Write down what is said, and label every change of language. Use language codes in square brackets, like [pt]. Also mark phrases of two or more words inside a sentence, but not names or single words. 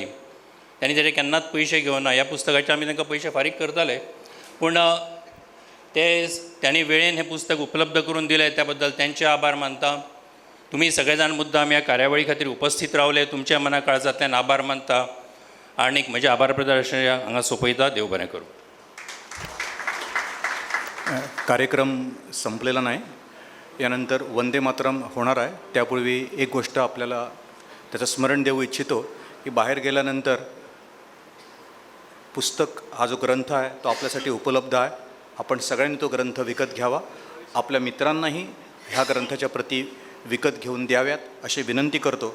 [kok] त्यांनी तेजे केन्नाच पयशे घेवना. ह्या पुस्तकाचे आमी तांकां पयशे फारीक करताले, पूण त्यांनी वेळेन हें पुस्तक उपलब्ध करून दिलें त्या बद्दल त्यांचे आभार मानता. तुम्ही सगळेजाण मुद्दाम ह्या कार्यावळी खातीर उपस्थित रावले, तुमच्या मना काळजांतल्यान आभार मानता. आनीक म्हजें आभार प्रदर्शन हांगा सोंपयता. देव बरें करूं. [mr] कार्यक्रम संपलेला नाही. यानंतर वंदे मातरम होणार आहे. त्यापूर्वी एक गोष्ट आपल्याला त्याचं स्मरण देऊ इच्छितो की बाहेर गेल्यानंतर पुस्तक हा जो ग्रंथ आहे तो आपल्यासाठी उपलब्ध आहे. आपण सगळ्यांनी तो ग्रंथ विकत घ्यावा. आपल्या मित्रांनाही ह्या ग्रंथाच्या प्रती विकत घेऊन द्याव्यात अशी विनंती करतो.